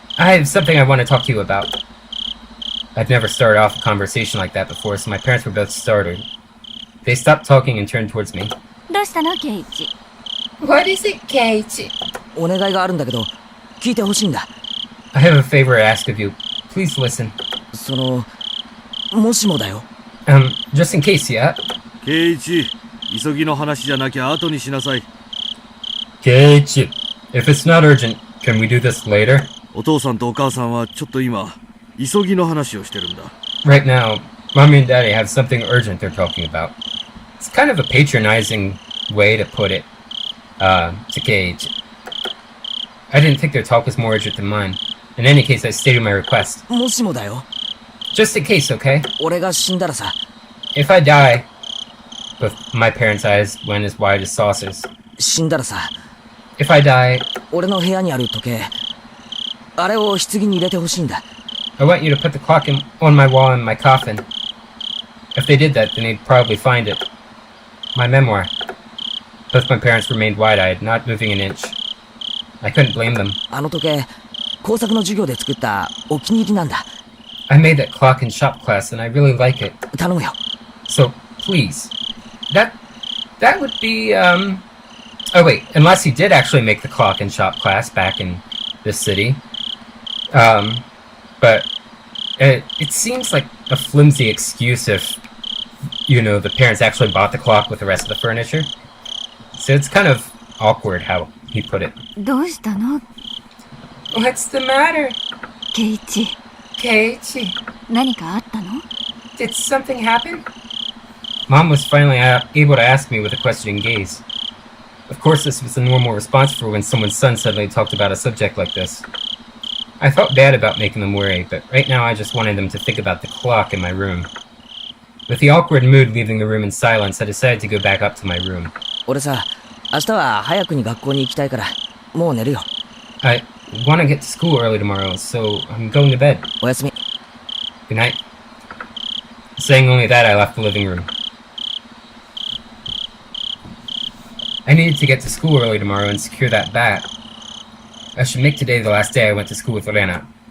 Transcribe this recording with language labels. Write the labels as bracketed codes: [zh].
[en] I have something I want to talk to you about. I've never started off a conversation like that before, so my parents were both startled. They stopped talking and turned towards me. [ja] どうしたの、ケイイチ? [en] What is it, Keiichi? [ja] お願いがあるんだけど、聞いてほしいんだ。 [en] I have a favor to ask of you. Please listen. [ja] もしもだよ。 [en] Just in case, yeah? [ja] ケイイチ、急ぎの話じゃなきゃ後にしなさい。 [en] Keiichi, if it's not urgent, can we do this later? [ja] お父さんとお母さんはちょっと今、急ぎの話をしてるんだ。 [en] Right now, Mommy and Daddy have something urgent they're talking about. It's kind of a patronizing way to put it, to Keiichi. I didn't think their talk was more urgent than mine. In any case, I stated my request. [ja] もしもだよ。 [en] Just in case, okay? [ja] 俺が死んだらさ。 [en] If I die, with my parents' eyes went as wide as saucers. [ja] 死んだらさ、 [en] If I die, [ja] 俺の部屋にある時計、あれを棺に入れてほしいんだ。 [en] I want you to put the clock on my wall in my coffin. If they did that, then they'd probably find it. My memoir. Both my parents remained wide-eyed, not moving an inch. I couldn't blame them. [ja] あの時計、工作の授業で作ったお気に入りなんだ。 [en] I made that clock in shop class, and I really like it. [ja] 頼むよ。 [en] So, please. That would be, Oh wait, unless he did actually make the clock in shop class back in this city. But it seems like a flimsy excuse if, you know, the parents actually bought the clock with the rest of the furniture. So it's kind of awkward how he put it. [ja] どうしたの？ [en] What's the matter? [ja] ケイチ、 [en] Keiichi, [ja] 何かあったの？ [en] did something happen? Mom was finally able to ask me with a questioning gaze. Of course, this was the normal response for when someone's son suddenly talked about a subject like this. I felt bad about making them worry, but right now I just wanted them to think about the clock in my room. With the awkward mood leaving the room in silence, I decided to go back up to my room. [ja] 俺さ、明日は早くに学校に行きたいから、もう寝るよ。 [en] I want to get to school early tomorrow, so I'm going to bed. [ja] おやすみ。 [en] Good night. Saying only that, I left the living room. I needed to get to school early tomorrow and secure that bat. I should make today the last day I went to school with Rena.